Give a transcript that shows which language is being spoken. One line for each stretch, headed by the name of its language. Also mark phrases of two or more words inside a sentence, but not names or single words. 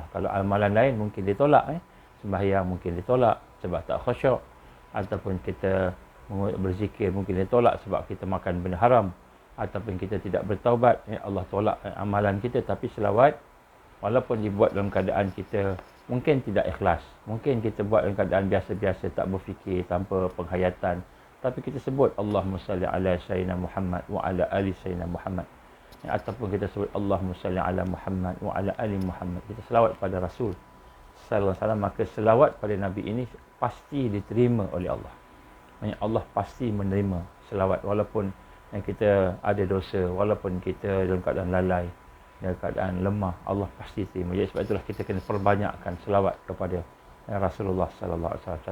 Malay: Kalau amalan lain mungkin ditolak, sembahyang mungkin ditolak sebab tak khusyuk, ataupun kita berzikir mungkin ditolak sebab kita makan benda haram, ataupun kita tidak bertaubat, Allah tolak amalan kita. Tapi selawat, walaupun dibuat dalam keadaan kita mungkin tidak ikhlas, mungkin kita buat dalam keadaan biasa-biasa, tak berfikir, tanpa penghayatan, tapi kita sebut
Arabic: اللهم صل على سيدنا محمد وعلى آل سيدنا محمد
Malay: wa ala ali sayyidina Muhammad, ataupun kita sebut
Arabic: اللهم صل على محمد وعلى آل محمد,
Malay: kita selawat pada Rasul
Arabic: صلى الله عليه وسلم,
Malay: maka selawat pada Nabi ini pasti diterima oleh Allah. Maksudnya Allah pasti menerima selawat, walaupun kita ada dosa, walaupun kita dalam keadaan lalai, dalam keadaan lemah, Allah pasti terima. Jadi sebab itulah kita kena perbanyakkan selawat kepada Rasulullah
Arabic: صلى الله عليه وسلم.